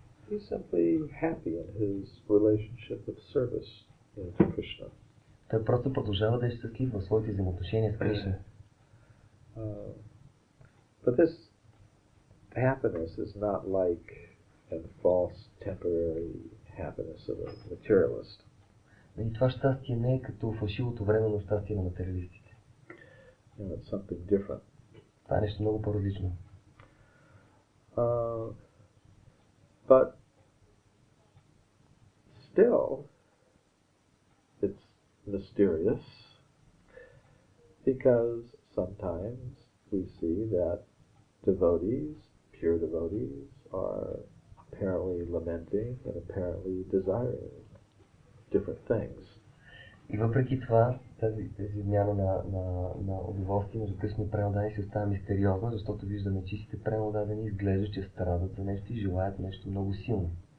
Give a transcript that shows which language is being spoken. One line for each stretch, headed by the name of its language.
English: He's simply happy in his relationship of service to Krishna.
Bulgarian: Той просто продължава да е щастлив в своите взаимоотношения с Кришна.
English: But this happiness is not like a false temporary happiness of a materialist.
Bulgarian: И това щастие не е като фалшивото временно щастие на материалистите.
English: It's something different.
Bulgarian: Това е нещо много по-различно.
English: But still, it's mysterious because sometimes we see that devotees, pure devotees, are apparently lamenting and apparently desiring different things.
Bulgarian: И въпреки това, тази вмяна на удоволствие между късни преодадени си остава мистериозна, защото виждаме чистите преодадени изглежда, че страдат за нещо и желаят нещо много силно.